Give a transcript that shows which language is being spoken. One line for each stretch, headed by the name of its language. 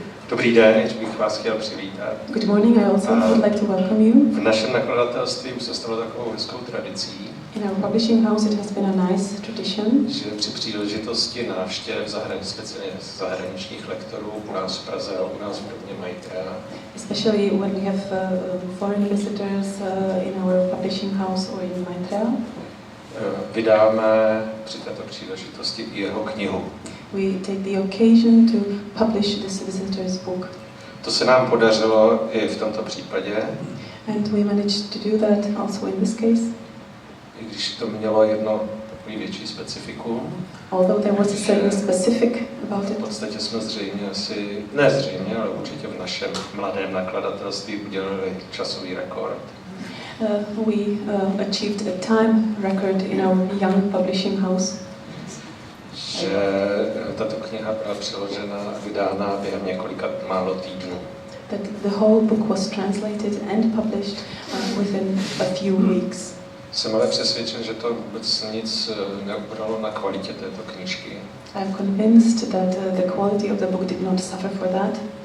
Czech: Dobrý den, bych vás chtěl přivítat.
English: Good morning, I also would like to welcome you.
Czech: V našem nakladatelství už se stalo takovou hezkou tradicí,
English: In our publishing house it has been a nice tradition,
Czech: že při příležitosti návštěv speciálně zahraničních lektorů u nás v Praze a u nás v domě Maitreya,
English: especially when we have foreign visitors in our publishing house or in Maitreya.
Czech: Vydáme při této příležitosti i jeho knihu.
English: We take the occasion to publish this visitor's book.
Czech: To se nám podařilo i v tomto případě.
English: And we managed to do that also in this case.
Czech: I když to mělo jedno takový větší specifikum.
English: Although there was a certain specific about it.
Czech: V podstatě jsme nezřejmě, ale určitě v našem mladém nakladatelství udělali časový rekord.
English: We achieved a time record in our young publishing house.
Czech: Že tato kniha byla přeložena a vydána během několika málo týdnů.
English: That the whole book was translated and published within a few weeks.
Czech: Jsem ale přesvědčen, že to vůbec nic neubralo na kvalitě této knížky.
English: I'm convinced that the quality of the book did not suffer for that.